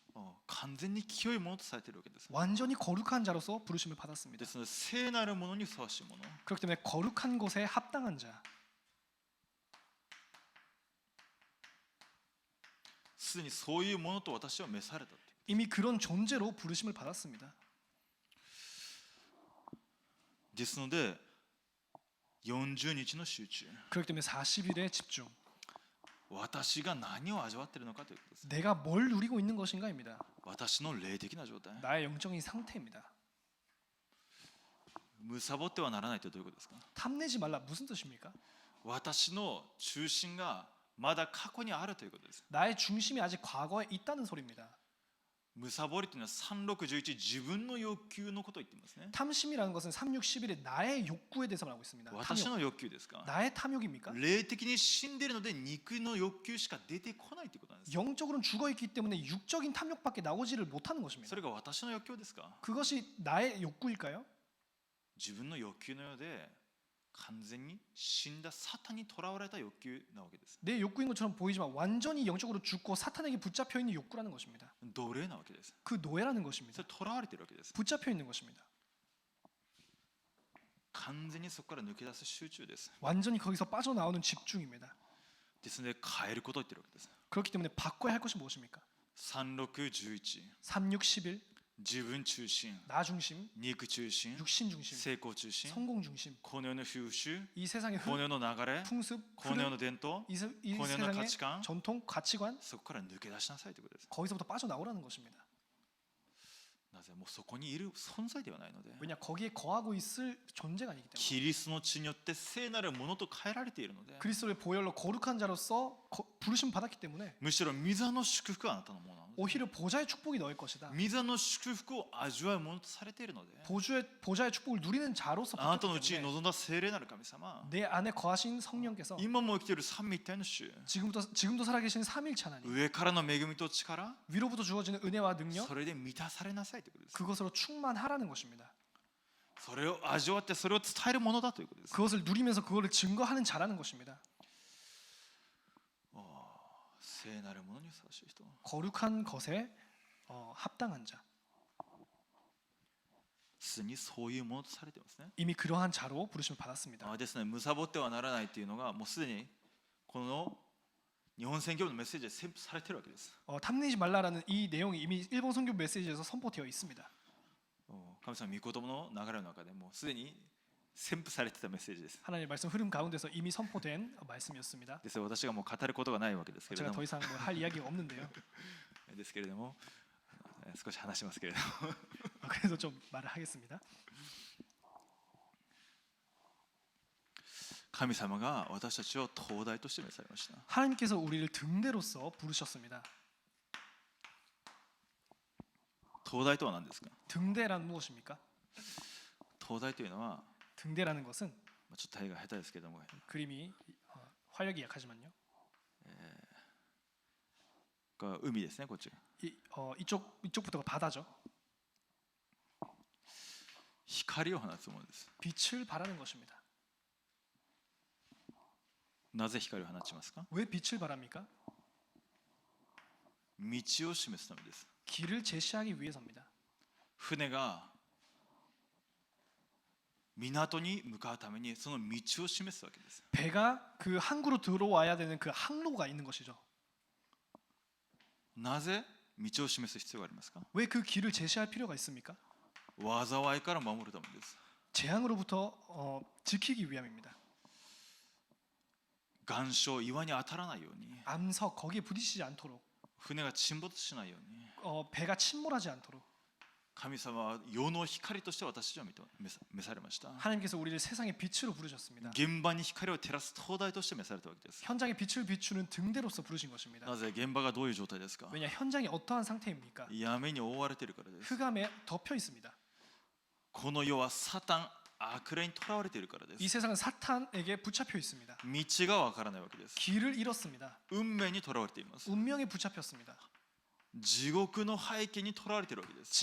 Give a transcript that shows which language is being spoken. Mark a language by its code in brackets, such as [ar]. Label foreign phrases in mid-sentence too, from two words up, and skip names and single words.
[ja] 完全に清いものとされているわけです。 [ko] 완전히 거룩한 자로서 부르심을 받았습니다. [ja] ですので聖なるものにふさわしいもの、 [ko] 그렇기 때문에 거룩한 것에 합당한 자, [ja] すでにそういうものと私は召されたという。 [ko] 이미 그런 존재로 부르심을 받았습니다. [ja] ですので40日の集中、 [ko] 그렇기 때문에 40일의 집중. [ja] 私が何を味わっているのかということです。 [ko] 내가 뭘 누리고 있는 것인가입니다. [ja] 私の霊的な状態、 [ko] 나의 영적인 상태입니다. [ja] 貪ってはならないとどういうことですか。 [ko] 탐내지 말라 무슨 뜻입니까? [ja] 私の中心がまだ過去にあるということです。 [ko] 나의 중심이 아직 과거에 있다는 소리입니다. [ja] 貪りというのは3611、自分の欲求のことを言っていますね。 [ko] 탐심이라는 것은 3611의 나의 욕구에 대해서 말하고 있습니다. [ja] 私 [ko] 탐욕. [ja] の欲求ですか。 [ko] 나의 탐욕입니까? [ja] 霊的に死んでいるので肉の欲求しか出てこないということなんです。 [ko] 영적으로는 죽어 있기 때문에 육적인 탐욕밖에 나오지를 못하는 것입니다. [ja] それが私の欲求ですか。 [ko] 그것이 나의 욕구일까요? [ja] 自分の欲求のようで完全に死んだサタンにとらわれた欲求なわけです。 [ko] 내 욕구인 것처럼 보이지만 완전히 영적으로 죽고 사탄에게 붙잡혀 있는 욕구라는 것입니다. [ja] 奴隷なわけです。 [ko] 그 노예라는 [ja] そ [ko] 것입니다. [ja] れとらわれているわけです。 [ko] 붙잡혀 있는 것입니다. [ja] 完全にそこから抜け出す集中です。 [ko] 완전히 거기서 빠져나오는 집중입니다. [ja] ですので変えることを言っているわけです。 [ko] 그렇기 때문에 바꿔야 할 것이 무엇입니까? [ja] 3611、 [ko] 36, 11, [ja] 自分中心、 [ko] 나 중심, [ja] 肉中心、 [ko] 육신 중심, [ja] 成功中心、 [ko] 성공 중심, [ja] この世の風習、 [ko] 이 세상의 [ja] この世の流れ、 [ko] 풍습, [ja] この世 [ko] 흐름, [ja] の伝統、 [ko] 이 [ja] この世の価 [ko] 세상의 [ja] 値観、 [ko] 전통, 가치관 [ja] そこから抜け出しなさいということです。 [ko] 거기서부터 빠져나오라는 것입니다. [ja] なぜもうそこにいる存在ではないので、 [ko] 왜냐 거기에 거하고 있을 존재가 아니기 때문에 [ja] キリストの血によって聖なるものと変えられているので、 [ko] 그리스도의 보혈로 거룩한 자로서 부르심 받았기 때문에 [ja] むしろ御座の祝福はあなたのものなので、 [ko] 오히려 보좌의 축복이 너의 것이다. [ja] 御座の祝福を味わうものとされているので、 [ko] 보좌의 축복을 누리는 자로서 [ja] あなたのう [ko] 바뀌었기 [ja] ちに [ko] 때문에 [ja] 望んだ聖霊なる神様、 [ko] 내 안에 거하신 성령께서 [ja] 今も生きている三位一体の主、 [ko] 지금도 살아계신 삼일체 하나님 [ja] 上からの恵みと力、 [ko] 위로부터 주어지는 은혜와 능력 [ja] それで満たされなさいということです。 [ko] 그것으로 충만하라는 것입니다. [ja] それを味わってそれを伝えるものだということです。 [ko] 그것을 누리면서 그것을 증거하는 자라는 것입니다. [ja] 聖なるものにふさわしい人、 [ko] 거룩한 것에 합당한 자, [ja] すでにそういうものとされていますね。 [ko] 이미 그러한 자로 부르심을 받았습니다. [ja] ですね、貪ってはならないというのがもうすでにこの日本宣教のメッセージで宣布されているわけです。 [ko] 탐내지 말라라는 이 내용이 이미 일본 선교 메시지에서 선포되어 있습니다. [ja] 神様御言葉の流れの中でもうすでに宣布されていたメッセージです。 [ko] 하나님의 말씀 흐름 가운데서 이미 선포된 말씀이었습니다. [ja] ですから私がもう語ることがないわけですけれ [ko] 제가 [ja] ど [ko] 더 [ja] も、 [ko] 이상 할 이야기가 없는데요. [ja] ですけれども少し話しますけれども、 [ko] 그래도 좀 말을 하겠습니다. [ja] 神様が私たちを灯台として召されました。 [ko] 하나님께서 우리를 등대로서 부르셨습니다. [ja] 灯台とは何ですか。 [ko] 등대란 무엇입니까? [ja] 灯台というのは [ko] 등대라는 것은 [ja] ちょっと大が下手ですけども、 [ko] 그림이 활력이 약하지만요. [ja] 海ですね、こっち。 [ko] 이쪽부터가 바다죠. [ja] 光を放つものです。 [ko] 빛을 발하는 것입니다. [ja] なぜ光を放ちますか。 [ko] 왜 빛을 발합니까? [ja] 道を示すためです。 [ko] 길을 제시하기 위해서입니다. [ja] 船が港に向かうためにその道を示すわけです。 [ko] 배가 그 항구로 들어와야 되는 그 항로가 있는 것이죠. [ja] なぜ道を示す必要がありますか。 [ko] 왜 그 길을 제시할 필요가 있습니까? [ja] 災いから守るためです。 [ko] 재앙으로부터 지키기 위함입니다. [ja] 岩礁、岩に当たらないように、 [ko] 암석 거기에 부딪히지 않도록, [ja] 船が沈没しないように、 [ko] 배가 침몰하지 않도록 [ja] 神様は世の光として私たちを召されました。 [ko] 하나님께서 우리를 세상의 빛으로 부르셨습니다. [ja] 現場に光を照らす灯台として召されたわけです。 [ko] 현장에 빛을 비추는 등대로서 부르신 것입니다. [ja] なぜ現場がどういう状態ですか。 [ko] 왜냐 현장이 어떠한 상태입니까? [ja] 闇に覆われているからです。 [ko] 흑암에 덮여 있습니다. [ja] この世はサタン、悪霊にとらわれているからで [ko] 이 [ja] す。 [ko] 세상은 사탄에게 붙잡혀 있습니다. [ja] 道がわからないわけです。 [ko] 길을 잃었습니다. [ja] 運命にとらわれています。 [ko] 운명에 붙잡혔습니다. [ja] 地獄の背景にとらわれているわけです。